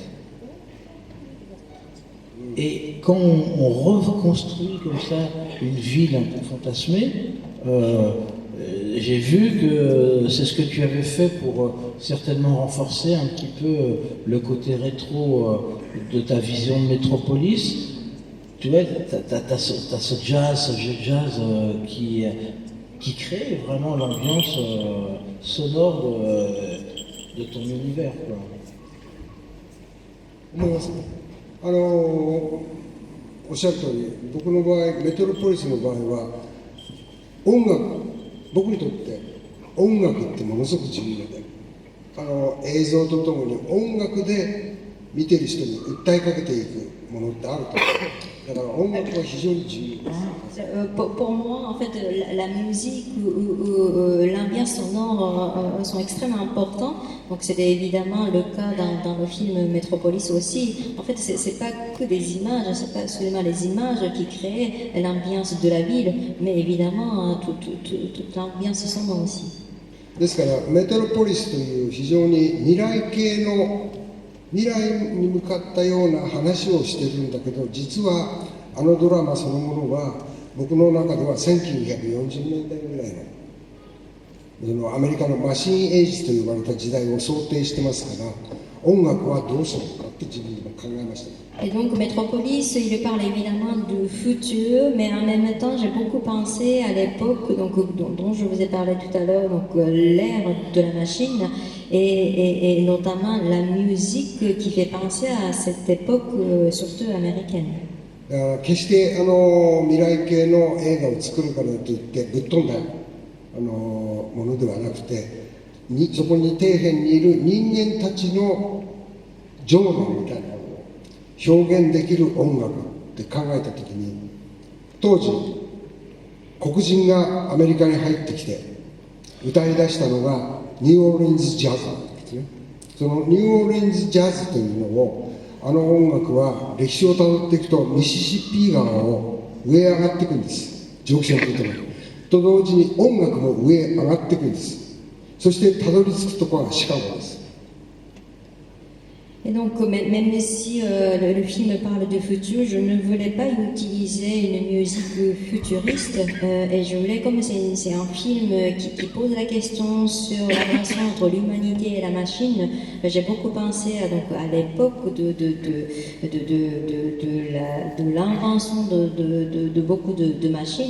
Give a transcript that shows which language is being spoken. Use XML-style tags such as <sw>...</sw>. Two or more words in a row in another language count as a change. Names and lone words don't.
<fr>Et quand on reconstruit comme ça une ville un peu fantasmée, j'ai vu que c'est ce que tu avais fait pour certainement renforcer un petit peu le côté rétro de ta vision de Métropolis. Tu vois, t'as ce jazz, qui crée vraiment l'ambiance sonore de ton univers, quoi.</fr> <ja>思いますね。おっしゃる通り、僕の場合、メトロポリスの場合は、音楽、僕にとって音楽ってものすごく重要で、映像とともに音楽で見てる人に訴えかけていくものってあると思う。だから音楽は非常に重要です。</ja> <fr>Pour moi, en fait, la musique ou l'ambiance sonore sont extrêmement importants. Donc, c'est évidemment le cas dans le film Metropolis aussi. En fait, c'est pas que des images, c'est pas seulement les images qui créent l'ambiance de la ville, mais évidemment toute l'ambiance sonore aussi.</fr> <ja>ですからメトロポリスという非常に未来系の未来に向かったような話をしてるんだけど、実はあのドラマそのものは僕の中では1940年代ぐらいのアメリカのマシンエイジと呼ばれた時代を想定してますから、音楽はどうするのかって自分でも考えました。</ja> <fr>Et donc Metropolis, il parle évidemment du futur, mais en même temps j'ai beaucoup pensé à l'époque dont je vous ai parlé tout à l'heure, donc l'ère de la machine et notamment la musique qui fait penser à cette époque surtout américaine.</fr> <ja>決して未来系の映画を作るからといってぶっ飛んだものではなくて、そこに底辺にいる人間たちの情念みたいなものを表現できる音楽って考えたときに、当時黒人がアメリカに入ってきて歌い出したのがニューオーリンズジャズなんですね。そのニューオーリンズジャズというのを音楽は歴史をたどっていくとミシシッピー川を上へ上がっていくんです。ジョクションというところと同時に音楽も上へ上がっていくんです。そしてたどり着くところがシカゴです。</ja> <fr>Et donc, même si le film parle de futur, je ne voulais pas utiliser une musique futuriste. Et je voulais, comme c'est un film qui pose la question sur la relation entre l'humanité et la machine, j'ai beaucoup pensé à l'époque de l'invention de beaucoup de machines.</fr>